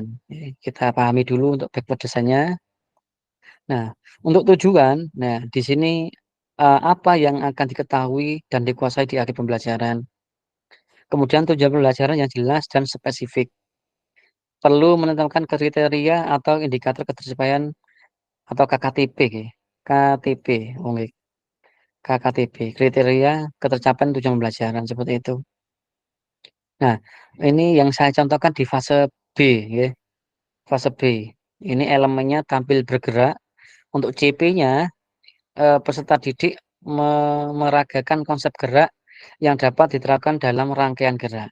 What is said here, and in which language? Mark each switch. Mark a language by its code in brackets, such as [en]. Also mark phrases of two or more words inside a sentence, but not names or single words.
[id] Kita pahami dulu untuk [en] backward design- [id] nya. Nah, untuk tujuan, nah di sini, apa yang akan diketahui dan dikuasai di akhir pembelajaran. Kemudian tujuan pembelajaran yang jelas dan spesifik. Perlu menetapkan kriteria atau indikator ketercapaian atau KKTP nggih, KTP, oh nggih. KKTB, kriteria ketercapaian tujuan pembelajaran, seperti itu. Nah, ini yang saya contohkan di fase B, ya, fase B. Ini elemennya tampil bergerak. Untuk CP-nya, peserta didik meragakan konsep gerak yang dapat diterapkan dalam rangkaian gerak.